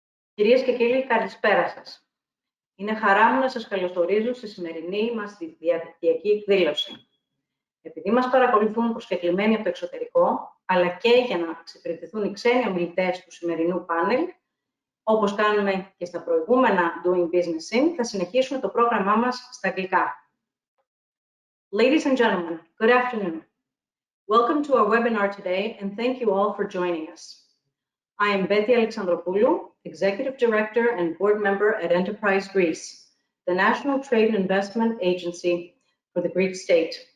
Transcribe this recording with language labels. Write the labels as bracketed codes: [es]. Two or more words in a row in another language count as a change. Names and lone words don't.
[el] Κυρίες και κύριοι, καλησπέρα σας. Είναι χαρά μου να σας καλωσορίζω στη σημερινή μας διαδικτυακή εκδήλωση. Επειδή μας παρακολουθούν προσκεκλημένοι από το εξωτερικό, αλλά και για να εξυπηρετηθούν οι ξένοι ομιλητές του σημερινού πάνελ, όπως κάνουμε και στα προηγούμενα Doing Business In, θα συνεχίσουμε το πρόγραμμά μας στα αγγλικά. [en] Ladies and gentlemen, good afternoon. Welcome to our webinar today, and thank you all for joining us. I am Betty Alexandropoulou, Executive Director and Board Member at Enterprise Greece, the National Trade and Investment Agency for the Greek state.